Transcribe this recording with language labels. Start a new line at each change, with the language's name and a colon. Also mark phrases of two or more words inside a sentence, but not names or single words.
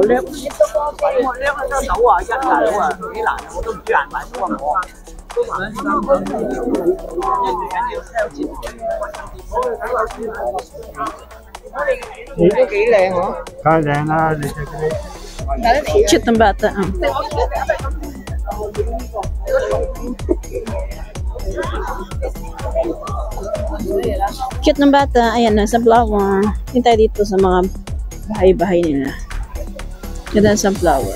Cantonese: 叻，我叻得到啊，一大佬啊，幾難，我都唔知難唔難到啊我。你都幾靚嗬？梗係靚啦，你隻嗰
Filipino: Cute ng bata. Cute ng bata. Ayan, nasa flower. Hintay dito sa mga bahay-bahay nila. Ganda sa flower.